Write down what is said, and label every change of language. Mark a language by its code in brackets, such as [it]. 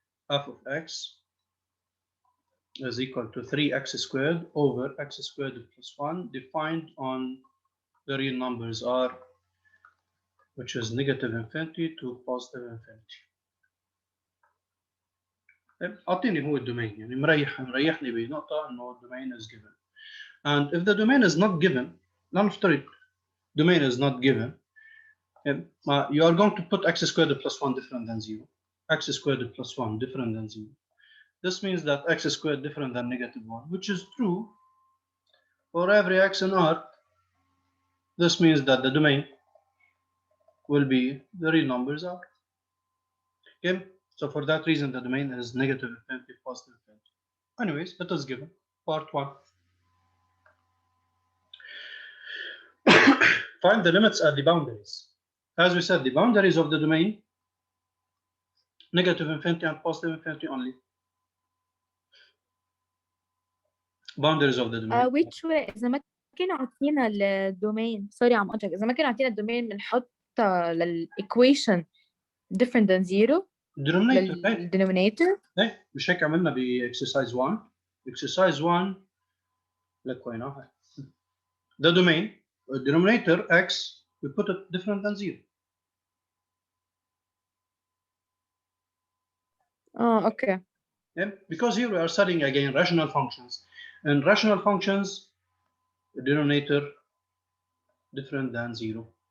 [en] F of x is equal to 3x squared over x squared plus 1, defined on the real numbers r, which is negative infinity to positive infinity. [ar] أعطيني هو الدومين، يعني مريحني بنقطة إنه الدومين [en] is given. And if the domain is not given, [ar] نفترض [en] domain is not given, you are going to put x squared plus 1 different than 0. X squared plus 1 different than 0. This means that x squared different than negative 1, which is true for every x in R. This means that the domain will be the real numbers R. Okay, so for that reason, the domain is negative infinity, positive infinity. Anyways, it is given. Part 1. Find the limits at the boundaries. As we said, the boundaries of the domain, negative infinity and positive infinity only. Boundaries of the domain. which way [ar] إذا ما كانوا عاطينا الدومين سوري عم أقطعك إذا ما كانوا عاطينا الدومين بنحط للإيكويشن [en] different than 0 [ar] للدينومينيتور. مش هيك عملنا بإكسرسايز 1. [en] exercise 1 [ar] لك وين [en] the domain, denominator x, we put it different than 0. Oh, okay. Yeah, because here we are studying again rational functions. And rational functions, the denominator different than 0.